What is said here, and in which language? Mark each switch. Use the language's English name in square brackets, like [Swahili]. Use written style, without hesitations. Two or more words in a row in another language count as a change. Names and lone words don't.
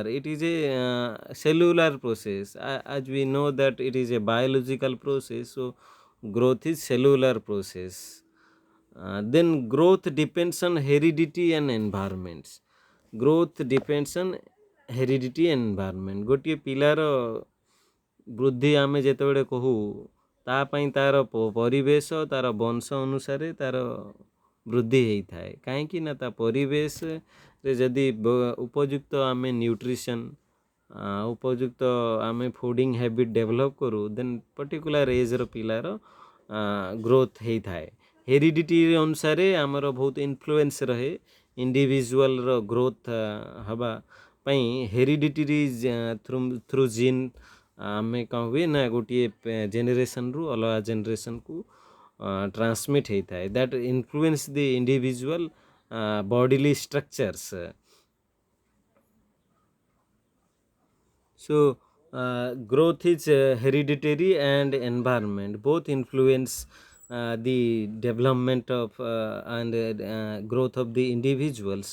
[English] It is a cellular process. As we know that it is a biological process, so growth is cellular process. Then growth depends on heredity and environments. Growth depends on heredity and environment. [Odia] ଗୋଟେ ପିଲାର ବୃଦ୍ଧି ଆମେ ଯେତେବେଳେ କହୁ ତା ପାଇଁ ତା'ର ପରିବେଶ ତା'ର ବଂଶ ଅନୁସାରେ ତା'ର ବୃଦ୍ଧି ହେଇଥାଏ। କାହିଁକି ନା ତା ପରିବେଶରେ ଯଦି ଉପଯୁକ୍ତ ଆମେ ନ୍ୟୁଟ୍ରିସନ୍ ଉପଯୁକ୍ତ ଆମେ [English] fooding habit develop [Odia] କରୁ [English] then particular age [Odia] ପିଲାର ଗ୍ରୋଥ୍ ହେଇଥାଏ। ହେରିଡ଼ିଟି ଅନୁସାରେ ଆମର ବହୁତ ଇନଫ୍ଲୁଏନ୍ସ ରହେ [English] individual growth [Odia] ହେବା ପାଇଁ। [English] heredity through gene [Odia] ଆମେ କ'ଣ ହୁଏ ନା ଗୋଟିଏ ଜେନେରେସନ୍ରୁ ଅଲଗା ଜେନେରେସନ୍କୁ transmit ହେଇଥାଏ [English] that influence the individual bodily structures. So growth is hereditary and environment both influence the development of and growth of the individuals.